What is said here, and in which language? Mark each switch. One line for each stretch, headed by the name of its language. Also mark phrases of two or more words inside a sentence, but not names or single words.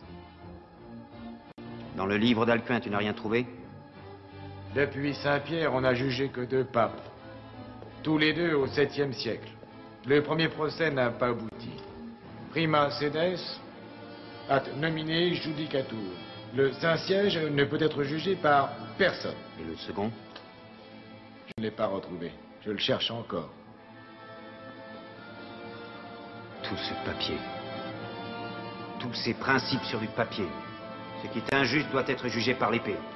French: Dans le livre d'Alcuin, tu n'as rien trouvé? Depuis Saint-Pierre, on n'a jugé que 2 papes. Tous les 2 au 7e siècle. Le premier procès n'a pas abouti.
Latin: Prima sedes, at nomine judicatur.
French: Le Saint-Siège ne peut être jugé par personne. Et le second? Je ne l'ai pas retrouvé. Je le cherche encore. Tout ce papier. Tous ces principes sur du papier. Ce qui est injuste doit être jugé par l'épée.